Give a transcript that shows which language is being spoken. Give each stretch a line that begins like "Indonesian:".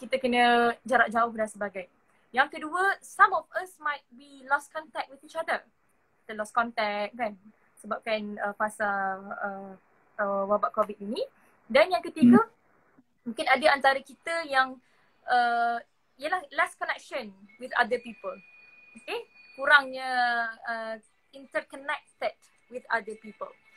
Malay: Kita kena jarak jauh dan sebagainya. Yang kedua,
English: some of us might be lost contact with each other.
Malay: Kita lost contact kan, sebabkan fasa wabak COVID ini. Dan yang ketiga, mungkin ada antara kita yang ialah
English: last connection with other people. Okay,
Malay: kurangnya
English: interconnected with other people.